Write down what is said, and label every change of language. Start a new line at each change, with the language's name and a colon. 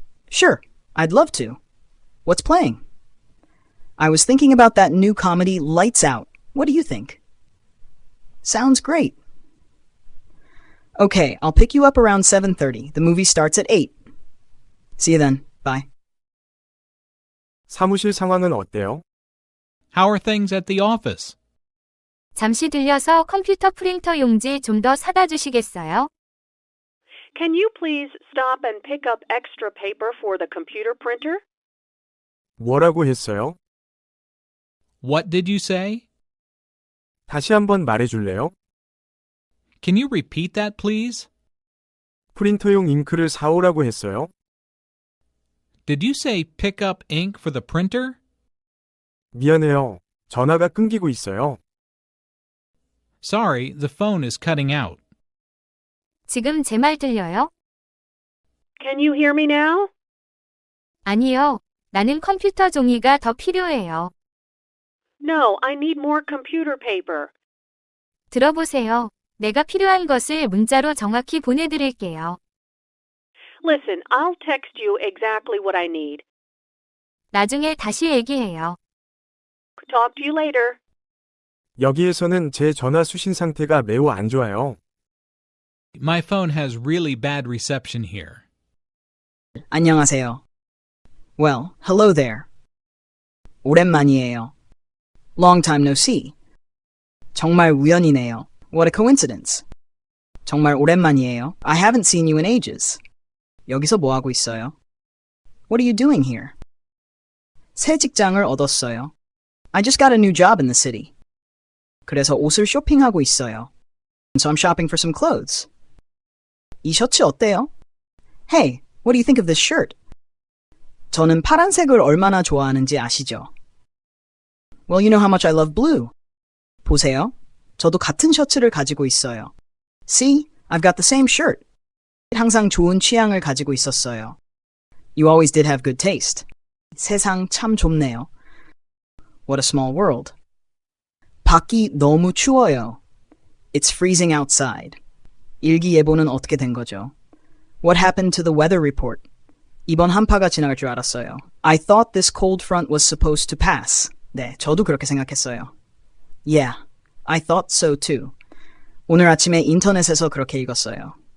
English: Sure, I'd love to. What's playing? I was thinking about that new comedy, Lights Out. What do you think? Sounds great. Okay, I'll pick you up around 7:30. The movie starts at 8. See you then. Bye.
Korean: 사무실 상황은 어때요?
English: How are things at the office?
Korean: 잠시 들려서 컴퓨터 프린터 용지 좀 더 사다 주시겠어요?
English: Can you please stop and pick up extra paper for the computer printer?
Korean: 뭐라고 했어요?
English: What did you say?
Korean: 다시 한번 말해줄래요?
English: Can you repeat that, please?
Korean: 프린터용 잉크를 사오라고 했어요?
English: Did you say pick up ink for the printer?
Korean: 미안해요. 전화가 끊기고 있어요.
English: Sorry, the phone is cutting out.
Korean: 지금 제 말 들려요?
English: Can you hear me now?
Korean: 아니요. 나는 컴퓨터 종이가 더 필요해요.
English: No, I need more computer paper.
Korean: 들어보세요. 내가 필요한 것을 문자로 정확히 보내드릴게요.
English: Listen, I'll text you exactly what I need.
Korean: 나중에 다시 얘기해요.
English: Talk to you later.
Korean: 여기에서는 제 전화 수신 상태가 매우 안 좋아요.
English: My phone has really bad reception here.
Korean: 안녕하세요.
English: Well, hello there.
Korean: 오랜만이에요.
English: Long time no see.
Korean: 정말 우연이네요.
English: What a coincidence.
Korean: 정말 오랜만이에요.
English: I haven't seen you in ages.
Korean: 여기서 뭐 하고 있어요?
English: What are you doing here?
Korean: 새 직장을 얻었어요.
English: I just got a new job in the city.
Korean: 그래서 옷을 쇼핑하고 있어요.
English: So I'm shopping for some clothes.
Korean: 이 셔츠 어때요?
English: Hey, what do you think of this shirt?
Korean: 저는 파란색을 얼마나 좋아하는지 아시죠?
English: Well, you know how much I love blue.
Korean: 보세요. 저도 같은 셔츠를 가지고 있어요.
English: See, I've got the same shirt.
Korean: 항상 좋은 취향을 가지고 있었어요.
English: You always did have good taste.
Korean: 세상 참 좁네요.
English: What a small world.
Korean: 밖이 너무 추워요.
English: It's freezing outside.
Korean: 일기예보는 어떻게 된 거죠?
English: What happened to the weather report?
Korean: 이번 한파가 지나갈 줄 알았어요.
English: I thought this cold front was supposed to pass.
Korean: 네, 저도 그렇게 생각했어요.
English: Yeah, I thought so too.
Korean: 오늘 아침에 인터넷에서 그렇게 읽었어요.